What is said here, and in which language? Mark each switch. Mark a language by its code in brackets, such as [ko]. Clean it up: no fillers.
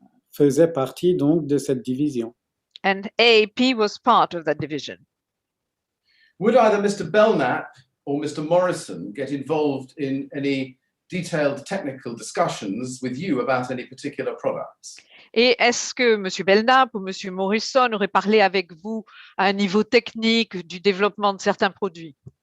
[fr] faisait partie donc de cette division. [en] And AAP was part of that division. Would either Mr. Belknap or Mr. Morrison get involved in any detailed technical discussions with you about any particular products? [fr] Et est-ce que M. Belknap ou M. Morrison auraient parlé avec vous à un niveau technique du développement de certains produits?